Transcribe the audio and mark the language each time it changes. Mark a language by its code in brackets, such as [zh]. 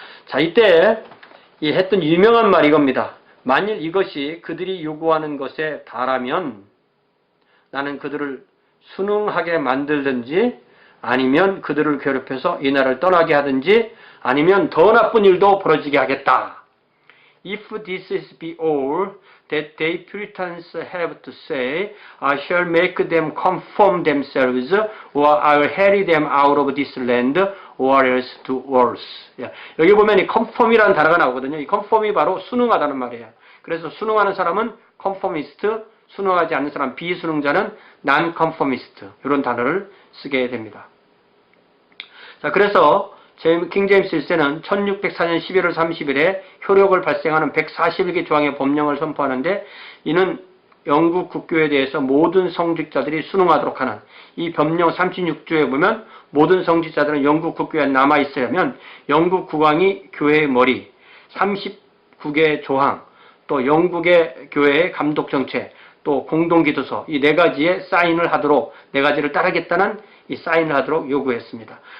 [ko] 자, 이때 했던 유명한 말이 이겁니다. 만일 이것이 그들이 요구하는 것에 달하면 나는 그들을 순응하게 만들든지 아니면 그들을 괴롭혀서 이 나라를 떠나게 하든지 아니면 더 나쁜 일도 벌어지게 하겠다. [en] If this is be all that they Puritans have to say, I shall make them conform themselves, or I will harry them out of this land, or else to worse. [ko] 여기 보면 이 conform이라는 단어가 나오거든요. 이 conform이 바로 순응하다는 말이에요. 그래서 순응하는 사람은 conformist, 순응하지 않는 사람, 비순응자는 non-conformist. 이런 단어를 쓰게 됩니다. 자, 그래서 킹 제임스 1세는 1604년 11월 30일에 효력을 발생하는 141개 조항의 법령을 선포하는데 이는 영국 국교에 대해서 모든 성직자들이 순응하도록 하는 이 법령 36조에 보면 모든 성직자들은 영국 국교에 남아있으려면 영국 국왕이 교회의 머리, 39개 조항, 또 영국의 교회의 감독정책, 또 공동기도서 이 네 가지에 사인을 하도록 네 가지를 따르겠다는 이 사인을 하도록 요구했습니다.